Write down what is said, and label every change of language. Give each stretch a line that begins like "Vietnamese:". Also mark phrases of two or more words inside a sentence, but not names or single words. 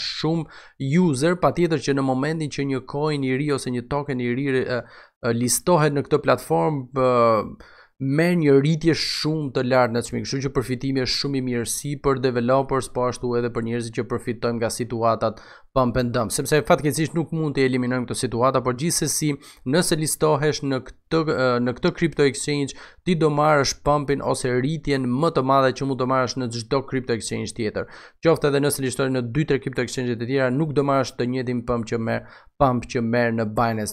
Albanian: shumë user, patjetër që në momentin që një coin i ri ose një token i ri listohet në këtë platformë merr një rritje shumë të lartë në çmim, kështu që përfitimi është shumë i mirë si për developers, po ashtu edhe për njerëzit që përfitojnë nga situatat
English: pump and dump,
Albanian: sepse fatkeqësisht nuk mund të eliminojmë këtë situatë, por gjithsesi nëse listohesh në këtë
English: crypto exchange,
Albanian: ti do marrësh pumpin ose rritjen më të madhe që mund të marrësh në çdo
English: crypto exchange
Albanian: tjetër. Qoftë edhe nëse listohesh në 2-3
English: crypto exchange
Albanian: të tjera, nuk do marrësh të njëjtin pump që merr në Binance.